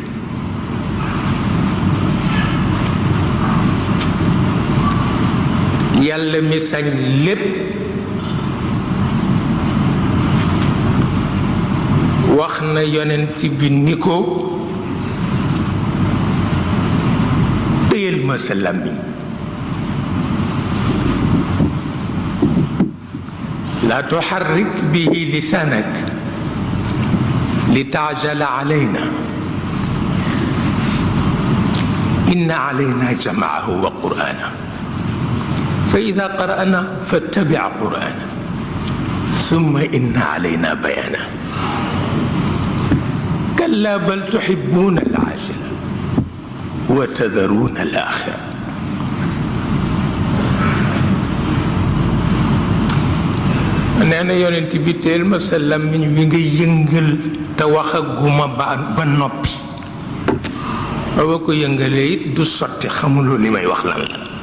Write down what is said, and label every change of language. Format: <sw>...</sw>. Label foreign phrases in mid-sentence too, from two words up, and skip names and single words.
<wo>yàlla mi sañ lépp wax na yonent bi ni ko téyel ma sa làmmiñ,</wo> <ar>لا تحرك به لسانك لتعجل علينا إن علينا جمعه وقرآنه فإذا قرأنا فاتبع قرآنه ثم إن علينا بيانه كلا بل تحبون العاجلة وتذرون الآخرة</ar> <wo>nee na yonent bi teel ma sa làmmiñ wi nga yëngal te waxaguma ba noppi ba ko yëngalee it du sotti xamuloo li may wax lan la</wo>